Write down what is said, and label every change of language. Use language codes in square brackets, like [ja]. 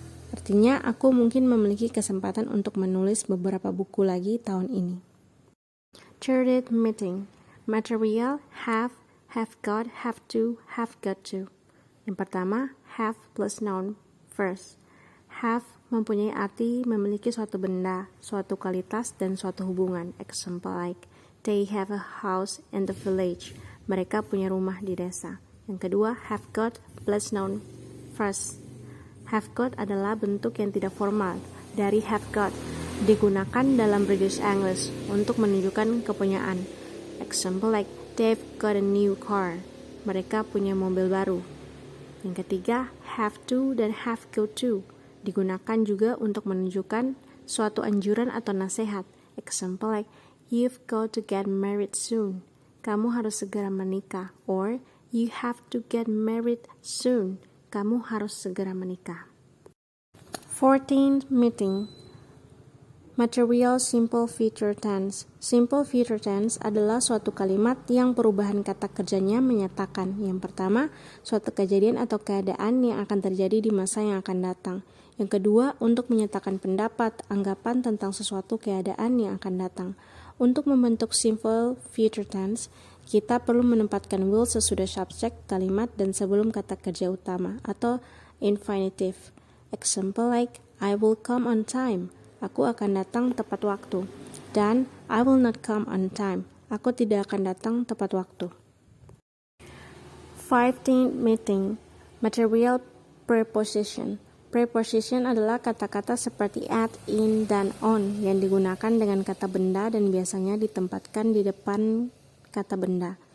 [id] Artinya, aku mungkin memiliki kesempatan untuk menulis beberapa buku lagi tahun ini. [en] Third, meeting. Material, have got, have to, have got to. [id] Yang pertama, have plus noun, first. Have mempunyai arti memiliki suatu benda, suatu kualitas, dan suatu hubungan. [en] Example like, they have a house in the village. [id] Mereka punya rumah di desa. Yang kedua, have got plus noun, first. Have got adalah bentuk yang tidak formal dari have got, digunakan dalam British English untuk menunjukkan kepunyaan. [en] Example like, they've got a new car. [id] Mereka punya mobil baru. Yang ketiga, have to dan have got to, digunakan juga untuk menunjukkan suatu anjuran atau nasihat. [en] Example like, you've got to get married soon. [id] Kamu harus segera menikah. [en] Or, you have to get married soon. [id] Kamu harus segera menikah. [en] 14th, meeting. [id] Material simple future tense. Simple future tense adalah suatu kalimat yang perubahan kata kerjanya menyatakan. Yang pertama, suatu kejadian atau keadaan yang akan terjadi di masa yang akan datang. Yang kedua, untuk menyatakan pendapat, anggapan tentang sesuatu keadaan yang akan datang. Untuk membentuk simple future tense, kita perlu menempatkan will sesudah subjek kalimat dan sebelum kata kerja utama atau infinitive. [en] Example like, I will come on time. [id] Aku akan datang tepat waktu. [en] Dan I will not come on time. [id] Aku tidak akan datang tepat waktu. [en] 15th, meeting. Material preposition. [id] Preposition adalah kata-kata seperti at, in, dan on yang digunakan dengan kata benda dan biasanya ditempatkan di depan kata benda.